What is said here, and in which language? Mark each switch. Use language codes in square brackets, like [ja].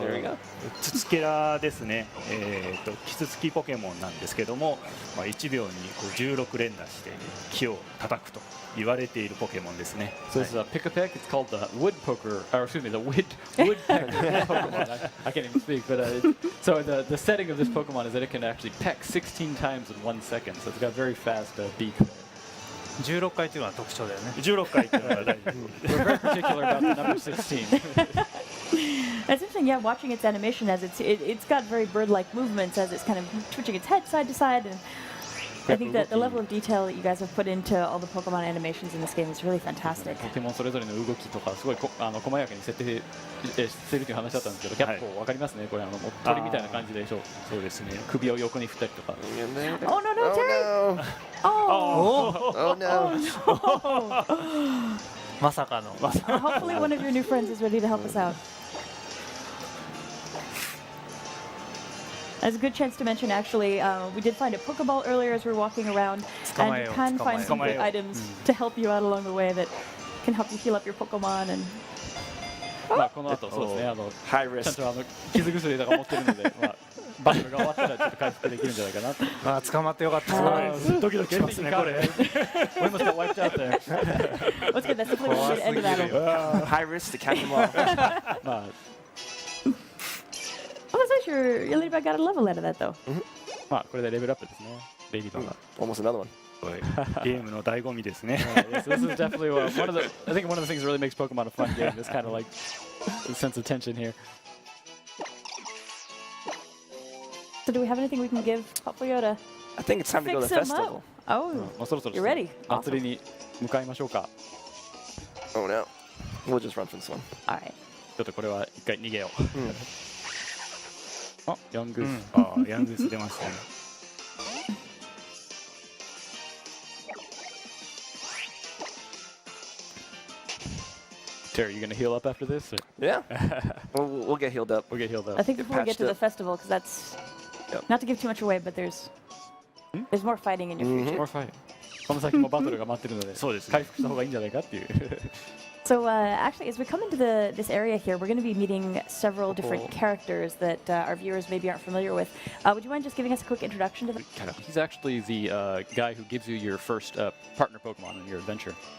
[en] There we go. [ja] ツツケラですね。キツツキポケモンなんですけども、まあ1秒にこう16連打して木を叩くと言われているポケモンですね。 [en] So this is a Pick-a-Peck. It's called the Woodpoker, or excuse me, the Woodpecker Pokemon. I can't even speak, but so the setting of this Pokemon is that it can actually peck 16 times in 1 second. So it's got a very fast beak. [ja] 16回というのは特徴だよね。 16回というのは大丈夫。 [en] We're very particular about the number 16. It's interesting, yeah, watching its animation as it's got very bird-like movements as it's kind of twitching its head side to side, and I think that the level of detail that you guys have put into all the Pokemon animations in this game is really fantastic. [ja] ポケモンそれぞれの動きとかすごい細やかに設定してるという話だったんですけど、キャップわかりますね。これもう鳥みたいな感じでしょ。そうですね。首を横に振ったりとか。 [en] Oh no, no, Terry! Oh! Oh no. Oh! [ja] まさかの。 [en] Hopefully one of your new friends is ready to help us out. As a good chance to mention, actually, we did find a Pokeball earlier as we were walking around, and you can find some good items to help you out along the way that can help you heal up your Pokemon. And [ja] まあこの後そうですね [en] High [ja] ちゃんと傷薬とか持ってるので、まあ、バトルが終わったらちょっと回復できるんじゃないかなと。あー捕まってよかった。ドキドキしますねこれ。 [en] We must get wiped out there. what's good? That's the way to end the battle. High risk to catch them all. [ja] まあ [en] Oh, that's nice. Your ladybug got a level out of that, though. [ja] まあこれでレベルアップですね。レイディバーが。 [en] Almost another one. [ja] ゲームの醍醐味ですね。 [en] Yes, this is definitely one of the. I think one of the things that really makes Pokemon a fun game. This kind of like the sense of tension here. So, do we have anything we can give Papayo to I think it's time to go to fix the him festival. up? Oh, [ja] もうそろそろ [en] you're ready. [ja] 祭りに向かいましょうか。 [en] Oh no. We'll just run for this one. All right. [ja] ちょっとこれは一回逃げよう。あ、ヤングース。あーヤングス出ましたね。 [en] Terry, you gonna heal up after this? Or? Yeah. we'll get healed up. We'll get healed up. I think before we get patched to the up. festival, because that's Yep. not to give too much away, but there's more fighting in your future. More fight. [ja] この先もバトルが待ってるので、そうですね回復した方がいいんじゃないかっていう。 [en] So actually, as we come into this area here, we're going to be meeting several different characters that our viewers maybe aren't familiar with. Would you mind just giving us a quick introduction to them? He's actually the guy who gives you your first partner Pokemon in your adventure.